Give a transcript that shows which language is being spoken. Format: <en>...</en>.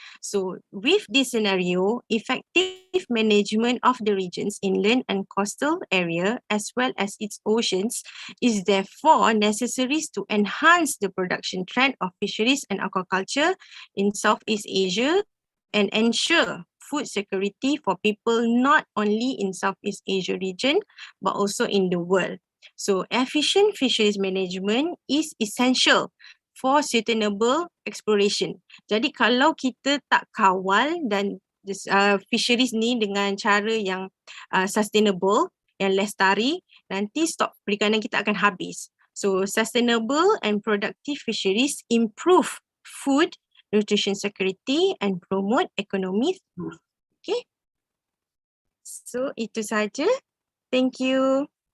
<en>So, with this scenario, effective management of the region's inland and coastal area as well as its oceans is therefore necessary to enhance the production trend of fisheries and aquaculture in Southeast Asia and ensure food security for people not only in Southeast Asia region but also in the world. So efficient fisheries management is essential for sustainable exploration.</en> <ms>Jadi kalau kita tak kawal dan fisheries ni dengan cara yang sustainable, yang lestari, nanti stok perikanan kita akan habis.</ms> <en>So sustainable and productive fisheries improve food, nutrition security and promote economic growth. Okay. So</en> <ms>itu saja.</ms> <en>Thank you.</en>